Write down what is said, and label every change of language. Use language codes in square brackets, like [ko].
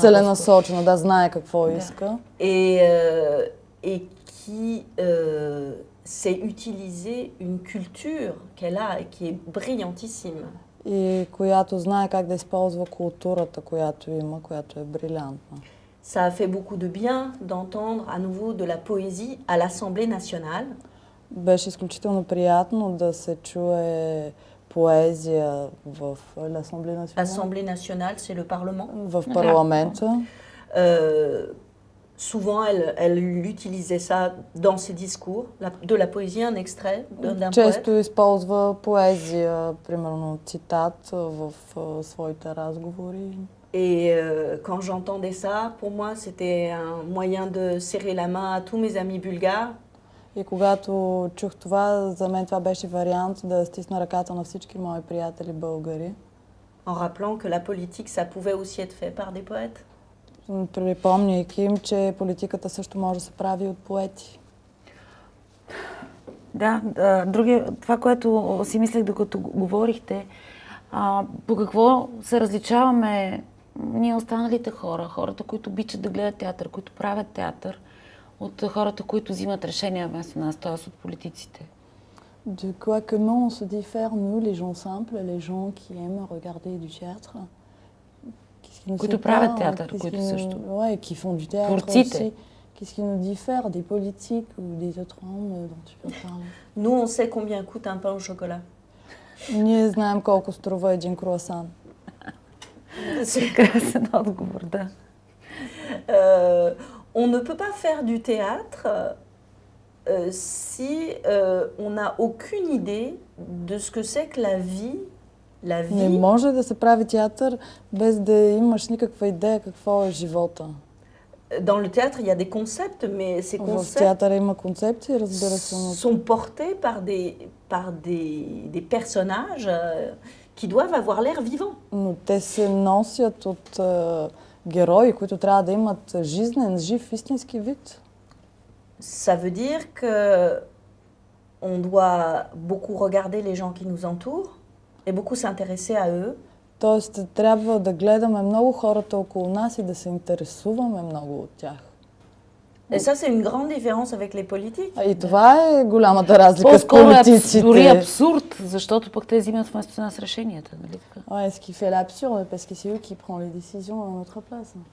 [bg] целенасочена, да, знае какво иска. [fr] Et qui sait utiliser une culture qu'elle a et qui est brillantissime. [bg] И която знае как да използва културата, която има, която е брилянтна. [fr] Ça a fait beaucoup de bien d'entendre à nouveau de la poésie à l'Assemblée nationale. [bg] Беше изключително приятно да се чуе поезия в l'Assemblée nationale. [fr] L'Assemblée nationale, c'est le Parlement. [bg] В парламента. [fr] Souvent, elle utilisait ça dans ses discours, de la poésie, un extrait d'un [bg] Често [fr] poète. [bg] използва поезия, примерно цитат в своите разговори. [fr] Et quand j'entendais ça, pour moi, c'était un moyen de serrer la main à tous mes amis bulgares. [bg] И когато чух това, за мен това беше вариант да стисна ръката на всички мои приятели българи. [fr] En rappelant que la politique, ça pouvait aussi être fait par des poètes. [bg] Припомняйки им, че политиката също може да се прави от поети. Да, това, което си мислех докато говорихте, по какво се различаваме ние останалите хора, хората, които обичат да гледат театър, които правят театър, от хората, които взимат решения вместо нас, т.е. от политиците. [fr] De quoi, comment on se diffère, nous, les gens simples, les gens qui aiment regarder du théâtre? [bg] Които правят театър, които също. [fr] Ouais, qui font du théâtre [bg] Творците. [fr] aussi. Qu'est-ce qui nous diffère des politiques ou des autres hommes dont tu peux parler? Nous, on sait combien coûte un pain au chocolat. [bg] Ние знаем колко струва един круасан. Красен отговор, да. [fr] On ne peut pas faire du théâtre si on n'a aucune idée de ce que c'est que la vie. [bg] Не може да се прави театър без да имаш никаква идея какво е живота. [fr] Dans le théâtre, il y a des concepts, mais ces [bg] В театъра има концепции, разбира се, но [fr] sont portés par des personnages qui doivent avoir l'air vivants. [bg] Но те се носят от герои, които трябва да имат жизнен, жив, истински вид. [fr] Ça veut dire que on doit beaucoup regarder les gens qui nous entourent et beaucoup s'intéresser à eux. [bg] Тоест, трябва да гледаме много хората около нас и да се интересуваме много от тях. [fr] Et ça, c'est une grande différence avec les politiques. [bg] И това е голямата разлика с По-скоро политиците. дори абсурд, защото пък те взимат вместо нас решенията, нали така? [fr] Ouais, ce qui fait l'absurde, parce que c'est eux qui prennent les décisions à notre place.